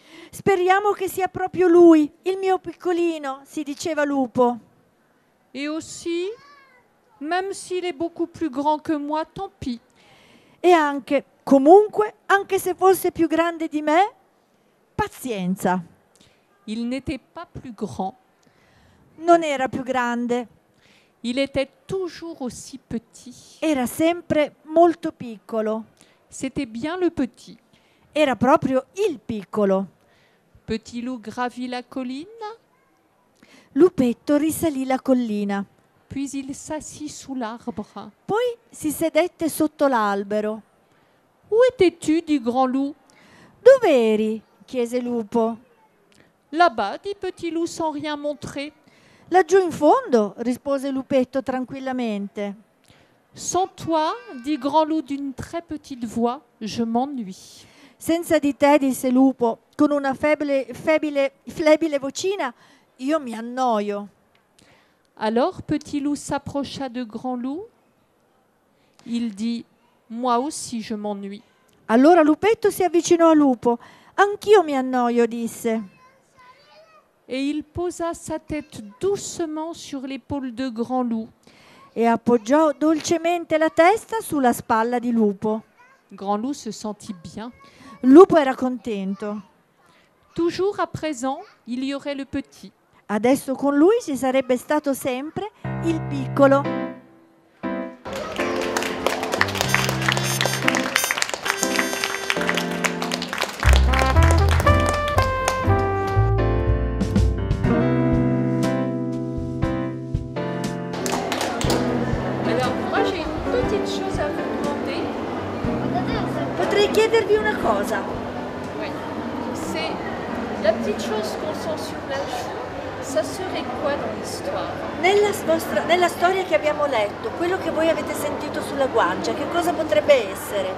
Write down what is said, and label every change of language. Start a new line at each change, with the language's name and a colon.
Italian: Speriamo che sia proprio lui, il mio piccolino, si diceva Lupo.
French: Et aussi, même s'il est beaucoup plus grand que moi, tant pis.
Italian: E anche, comunque, anche se fosse più grande di me, pazienza.
French: Il n'était pas plus grand.
Italian: Non era più grande,
French: Il était toujours aussi petit.
Italian: era sempre molto piccolo.
French: C'était bien le petit.
Italian: Era proprio il piccolo.
French: Petit Loup gravit la colline,
Italian: Lupetto risalì la collina,
French: puis il s'assit sous l'arbre.
Italian: poi si sedette sotto l'albero.
French: Où étais-tu, dit Grand Loup.
Italian: Dov'eri? Chiese Lupo.
French: Là-bas, dit Petit Loup sans rien montrer.
Italian: Laggiù in fondo, rispose Lupetto tranquillamente.
French: Sans toi, dit Grand Loup d'une très petite voix, je m'ennuie.
Italian: Senza di te, disse Lupo, con una flebile vocina, io mi annoio.
French: Alors Petit Loup s'approcha de Grand Loup. Il dit, moi aussi je m'ennuie.
Italian: Allora Lupetto si avvicinò a Lupo. Anch'io mi annoio, disse.
French: Et il posa sa tête doucement sur l'épaule de Grand Loup.
Italian: E appoggiò dolcemente la testa sulla spalla di Lupo.
French: Grand Loup se sentit bien.
Italian: Lupo era contento.
French: Toujours à présent, il y aurait le petit.
Italian: Adesso con lui ci sarebbe stato sempre il piccolo.
French: Alors moi j'ai une petite chose à vous demander.
Italian: Potrei chiedervi una cosa.
French: Oui. C'est la petite chose qu'on sent sur la joue. Ça serait quoi dans l'histoire?
Italian: Nella storia che abbiamo letto, quello che voi avete sentito sulla guancia, che cosa potrebbe essere?